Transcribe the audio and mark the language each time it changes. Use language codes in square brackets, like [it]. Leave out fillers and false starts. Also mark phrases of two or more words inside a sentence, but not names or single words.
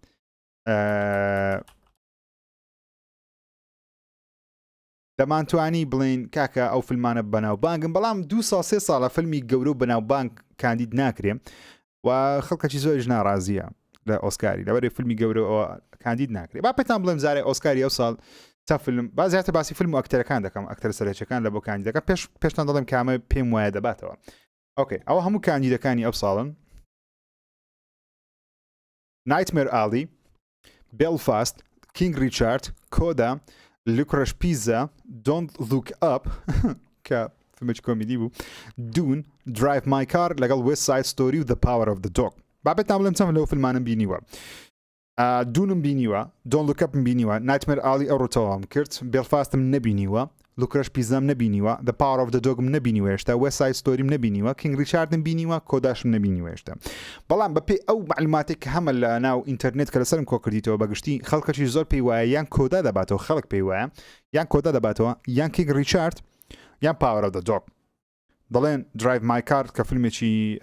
[ckb] دەمانتوانی بڵین کاکە ئەو فیلمانە بەناوبانگن بەڵام 2 ساڵ 3 ساڵە فیلمی گەورە و بەناوبانگ کاندید ناکرێم و خەڵکەکی زۆریش ناڕازیە لە ئۆسکاری لەبەرەوەی فیلمی گەورە کاندید ناکرێت با پێتان بڵێم زارێ ئۆسکاری ئەو ساڵ تا فیلم با زیاتر باسی فیلم و ئەکتەرەکان دەکەم ئەکتەر سەرچەکان لە بۆ کاندیدەکە پێشتان دەڵێم کامە پێم وایە دەباتەوە ئۆکێ ئەوە هەموو کاندیدەکانی ئەو ساڵن Nightmare Alley Belfast King Richard Coda Licorice Pizza Don't Look Up کە فیلمێکی کۆمیدی بوو Dune Drive My Car لەگەڵ West Side Story و The Power of the Dog بابێتان بڵێم چەند لەو فیلمانم بینیوە دوونم بینیوە Don't Look Up بینیوە Nightmare Alley ئەوڕۆ تەواوم کرد Belfastم نەبینیوە Licorice Pizzam نەبینیوە The Power of the Dogم نەبینیوە هێشتا West Side Storyم نەبینیوە King Richardم بینیوە کۆداشم نەبینیوە هێشتا بەڵام بەپێی ئەو معلوماتێک کە هەمە لە ناو ئینتەرنێت کە لەسەرم کۆ کردیتەوە بەگشتی خەڵکەکی زۆر پێی وایە یان کۆدا دەباتەوە خەڵک پێی وایە یان کۆدا دەباتەوە یان King Richard یان Power of the Dog دەڵێن Drive My Car کە فیلمێکی